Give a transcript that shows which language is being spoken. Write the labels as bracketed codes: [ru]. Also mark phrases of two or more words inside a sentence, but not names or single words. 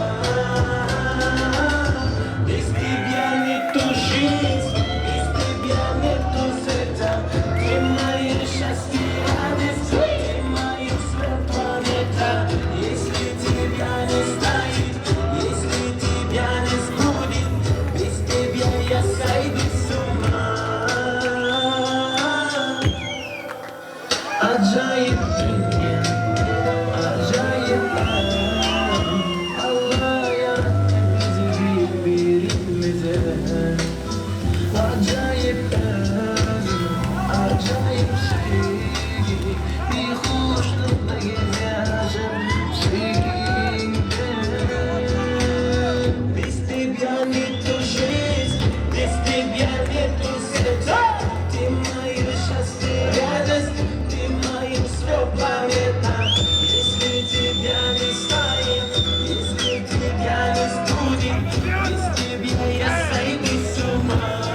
[ru] Без тебя нету жизни, без тебя нету света. Ты моя счастье, радость, ты моя своя планета. Если тебя не станет, если тебя не сбудет, без тебя я сойду с ума. [tr] Acayip dünya, acayip alem. Allah yarattı bizi birbirimize. Acayip alem, acayip sevgi. Bir hoşlukla yaşam sevgimde. [ru] Без тебя нету жизни, без тебя нету света. Ты моя счастье, радость, ты моя всё планета. Если тебя не станет, если тебя не сбудет, без тебя я сойду с ума.